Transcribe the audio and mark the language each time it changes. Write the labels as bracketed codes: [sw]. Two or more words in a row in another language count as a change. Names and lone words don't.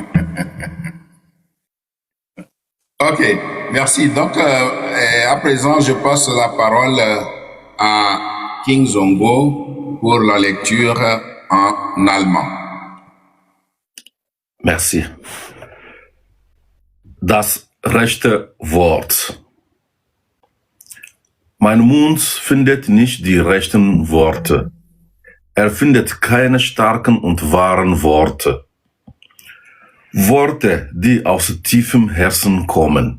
[fr] Ok, merci. Donc, à présent, je passe la parole à King Zongo pour la lecture en allemand. Merci. [de] Das rechte Wort. Mein Mund findet nicht die rechten Worte. Er findet keine starken und wahren Worte. Worte, die aus tiefem Herzen kommen.